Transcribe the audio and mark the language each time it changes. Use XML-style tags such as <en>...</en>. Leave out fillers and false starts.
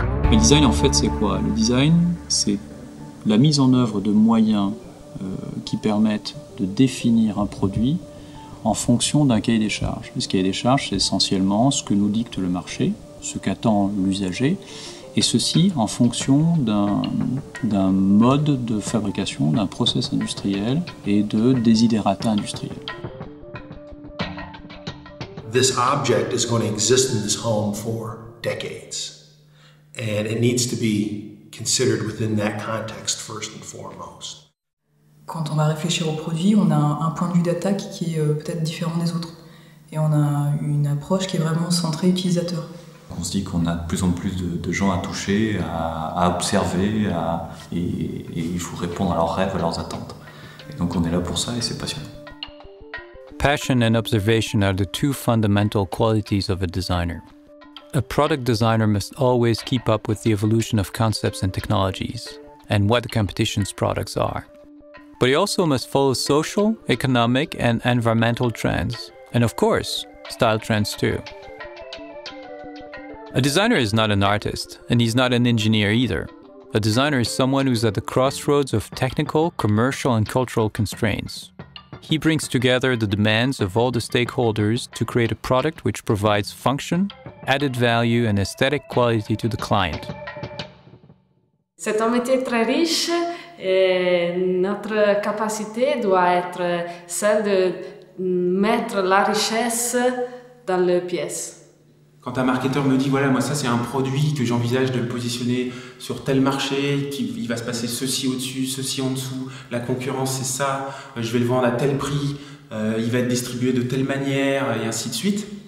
<fr>Le design, en fait, c'est quoi? Le design, c'est la mise en œuvre de moyens qui permettent de définir un produit en fonction d'un cahier des charges. Ce cahier des charges, c'est essentiellement ce que nous dicte le marché, ce qu'attend l'usager, et ceci en fonction d'un mode de fabrication, d'un process industriel et de desiderata industriels.</fr> <en>This object is going to exist in this home for decades. And it needs to be considered within that context first and foremost.</en> <fr>Quand on va réfléchir au produit, on a un point de vue d'attaque qui est peut-être différent des autres. Et on a une approche qui est vraiment centrée utilisateur. On se dit qu'on a de plus en plus de gens à toucher, à observer, et il faut répondre à leurs rêves, à leurs attentes. Et donc on est là pour ça et c'est passionnant.</fr> <en>Passion and observation are the two fundamental qualities of a designer. A product designer must always keep up with the evolution of concepts and technologies, and what the competition's products are. But he also must follow social, economic, and environmental trends, and of course, style trends too. A designer is not an artist, and he's not an engineer either. A designer is someone who's at the crossroads of technical, commercial, and cultural constraints. He brings together the demands of all the stakeholders to create a product which provides function, added value, and aesthetic quality to the client.</en> <fr>C'est un métier très riche et notre capacité doit être celle de mettre la richesse dans les pièces. Quand un marketeur me dit, voilà, moi ça c'est un produit que j'envisage de le positionner sur tel marché, il va se passer ceci au-dessus, ceci en dessous, la concurrence c'est ça, je vais le vendre à tel prix, il va être distribué de telle manière, et ainsi de suite.</fr>